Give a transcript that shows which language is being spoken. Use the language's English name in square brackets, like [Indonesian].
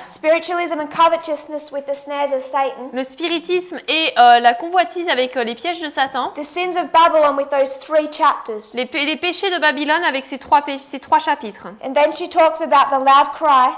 [English] spiritualism and covetousness with the snares of Satan, [French] le spiritisme et la convoitise avec les pièges de Satan, [English] the sins of Babylon with those 3 chapters. [French] les péchés de Babylone avec ces trois chapitres. [English] And then she talks about the loud cry,